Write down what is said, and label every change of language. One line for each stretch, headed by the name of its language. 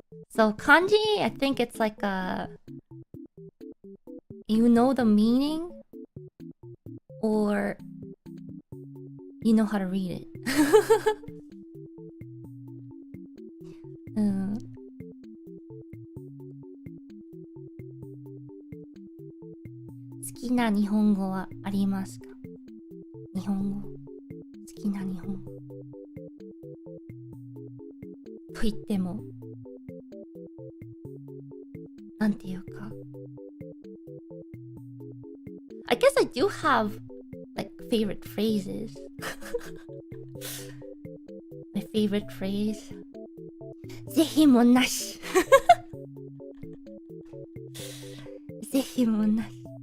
English: So kanji, I think it's like you know the meaning, or you know how to read it.
Japanese: うん。好きな日本語はありますか？日本語。好きな日本語。と言っても、なんていうか。
English: I guess I do have like favorite phrases. My favorite phrase.
Japanese: ぜひもなし。ぜひもなし。